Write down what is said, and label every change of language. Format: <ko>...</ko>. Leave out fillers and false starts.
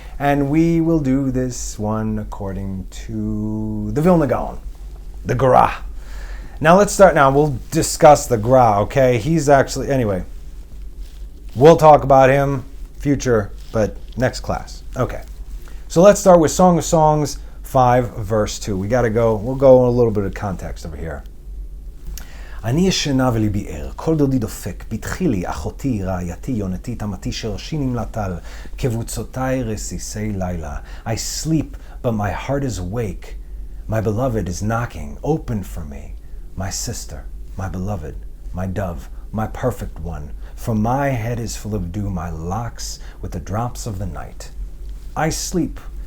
<en>And we will do this one according to the Vilna Gaon, the Gra. Now let's start now. We'll discuss the Gra, okay? He's actually, anyway, we'll talk about him future, but next class. Okay. So let's start with Song of Songs 5, verse 2. We'll go in a little bit of context over here.</en> <he>אני ישנה וליבי ער, כל דודי דופק, פתחי לי, אחותי, רעייתי, יונתי, תמתי, שרשי נמלטל, כבוצותיי רסיסי לילה.</he> <en>I sleep, but my heart is awake. My beloved is knocking, open for me. My sister, my beloved, my dove, my perfect one. For my head is full of dew, my locks with the drops of the night. I sleep.</en>